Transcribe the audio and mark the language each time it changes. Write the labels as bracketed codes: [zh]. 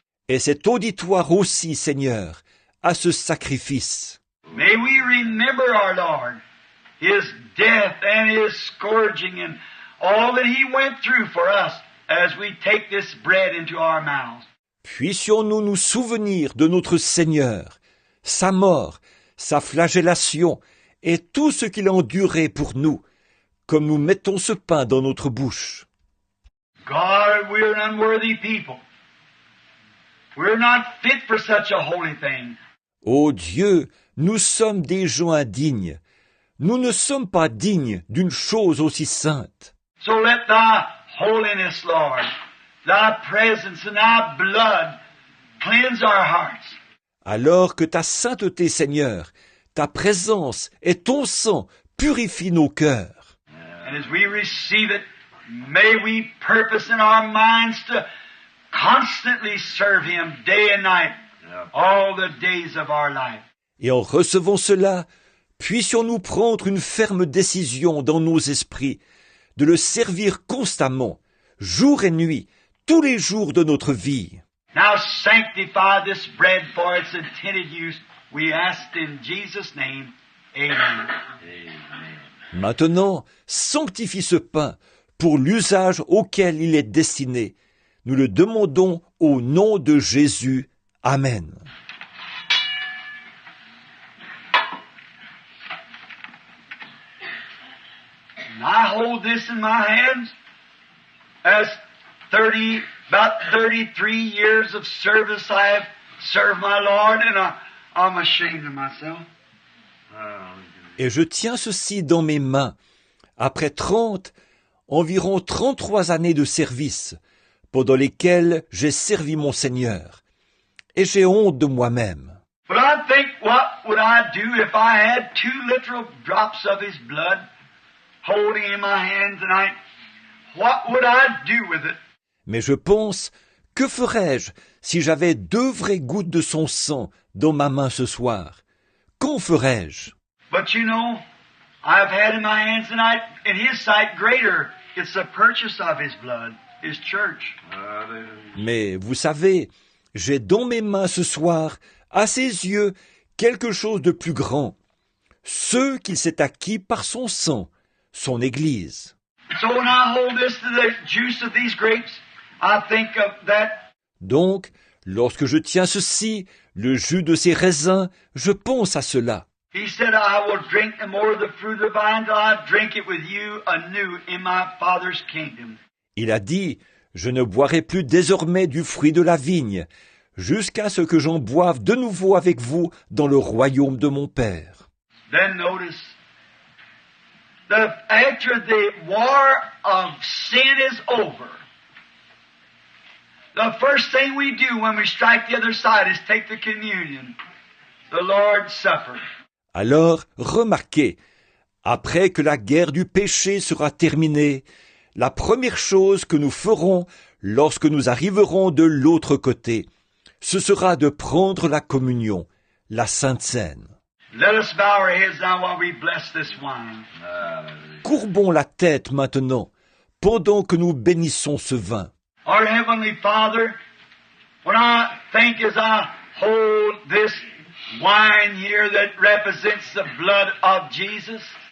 [fr] Et cet auditoire aussi, Seigneur, à ce sacrifice. [en] May we remember our Lord, His death and His scourging and all that He went through for us as we take this bread into our mouths. [fr] Puissions-nous nous souvenir de notre Seigneur, sa mort, sa flagellation et tout ce qu'il a enduré pour nous, comme nous mettons ce pain dans notre bouche. [en] God, we're an unworthy people. We're not fit for such a holy thing. [fr] Ô Dieu, nous sommes des gens indignes. Nous ne sommes pas dignes d'une chose aussi sainte. [en] So let Thy holiness, Lord, Thy presence and Thy blood cleanse our hearts. [fr] Alors que ta sainteté, Seigneur, ta présence et ton sang purifient nos cœurs. [en] And as we receive it, may we purpose in our minds to constantly serve Him day and night, all the days of our life. [fr] Et en recevant cela, puissions-nous prendre une ferme décision dans nos esprits de le servir constamment, jour et nuit, tous les jours de notre vie. [en] Now sanctify this bread for its intended use. We ask in Jesus' name. Amen. [fr] Maintenant, sanctifie ce pain pour l'usage auquel il est destiné. Nous le demandons au nom de Jésus. Amen. [en] And I hold this in my hands as about 33 years of service I have served my Lord, and I'm ashamed of myself. [fr] Et je tiens ceci dans mes mains, après environ 33 années de service, pendant lesquelles j'ai servi mon Seigneur. Et j'ai honte de moi-même. [en] But I think, what would I do if I had 2 literal drops of His blood holding in my hand tonight? What would I do with it? [fr] Mais je pense, que ferais-je si j'avais 2 vraies gouttes de son sang dans ma main ce soir? Qu'en ferais-je? [en] But you know, I've had in my hands tonight, in His sight, greater. It's the purchase of His blood, His church. [fr] Mais vous savez, j'ai dans mes mains ce soir, à ses yeux, quelque chose de plus grand. Ce qu'il s'est acquis par son sang, son Église. [en] So when I hold this to the juice of these grapes, I think of that. [fr] Donc, lorsque je tiens ceci, le jus de ces raisins, je pense à cela. [en] He said, I will drink no more of the fruit of the vine till I drink it with you anew in my Father's kingdom. [fr] Il a dit, je ne boirai plus désormais du fruit de la vigne, jusqu'à ce que j'en boive de nouveau avec vous dans le royaume de mon Père. [en] Then notice, after the war of sin is over, the first thing we do when we strike the other side is take the communion, the Lord's Supper. [fr] Alors, remarquez, après que la guerre du péché sera terminée, la première chose que nous ferons lorsque nous arriverons de l'autre côté, ce sera de prendre la communion, la Sainte Seine. [en] Let us bow our heads now while we bless this wine. [fr] Courbons la tête maintenant, pendant que nous bénissons ce vin. [en] Our Heavenly Father, when I think as I hold this wine here that represents the blood of Jesus,